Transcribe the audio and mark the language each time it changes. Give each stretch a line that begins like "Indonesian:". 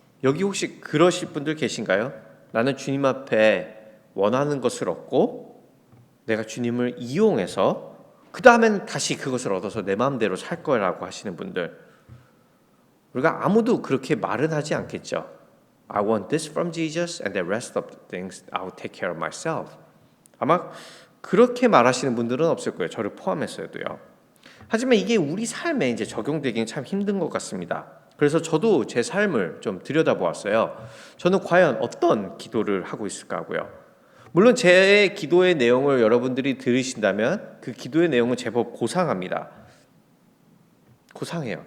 Korean: 여기 혹시 그러실 분들 계신가요? 나는 주님 앞에 원하는 것을 얻고 내가 주님을 이용해서 그 다음엔 다시 그것을 얻어서 내 마음대로 살 거라고 하시는 분들, 우리가 아무도 그렇게 말은 하지 않겠죠.
English: I want this from Jesus and the rest of the things I'll take care of myself.
Korean: 아마 그렇게 말하시는 분들은 없을 거예요. 저를 포함해서도요. 하지만 이게 우리 삶에 이제 적용되기는 참 힘든 것 같습니다. 그래서 저도 제 삶을 좀 들여다보았어요. 저는 과연 어떤 기도를 하고 있을까 하고요. 물론 제 기도의 내용을 여러분들이 들으신다면 그 기도의 내용은 제법 고상합니다. 고상해요.